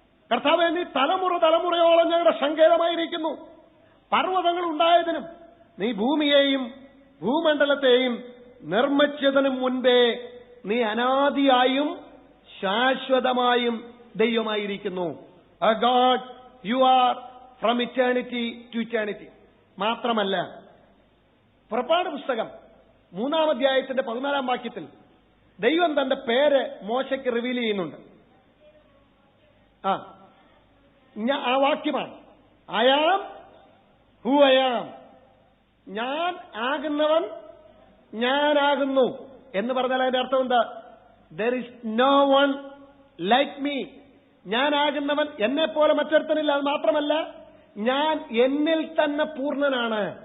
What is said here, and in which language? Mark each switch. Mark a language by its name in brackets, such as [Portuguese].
[Malayalam] കർത്താവേ, നീ തലമുറയോളം ഞങ്ങളുടെ സങ്കേതമായിരിക്കുന്നു. പർവ്വതങ്ങൾ ഉണ്ടായതിനും നീ ഭൂമിയെയും ഭൂമണ്ഡലത്തെയും നിർമ്മിച്ചതിനും മുൻപേ നീ അനാദിയായും ശാശ്വതമായും ദൈവമായിരിക്കുന്നു. [English] A God, you are from eternity to eternity. [Malayalam] മാത്രമല്ല, പുറപ്പാട് പുസ്തകം 3 അധ്യായത്തിന്റെ 14 വാക്യത്തിൽ ദൈവം തന്റെ പേര് മോശയ്ക്ക് റിവീൽ ചെയ്യുന്നുണ്ട്. ആ വാക്യമാണ്, [English] I am who I am. [Malayalam] ഞാൻ ആകുന്നവൻ ഞാനാകുന്നു എന്ന് പറഞ്ഞാൽ അതിന്റെ അർത്ഥം എന്താ? [English] There is no one like me. [Malayalam] ഞാനാകുന്നവൻ എന്നെ പോലെ മറ്റൊരുത്തനില്ല. അത് മാത്രമല്ല, ഞാൻ എന്നിൽ തന്നെ പൂർണ്ണനാണ്.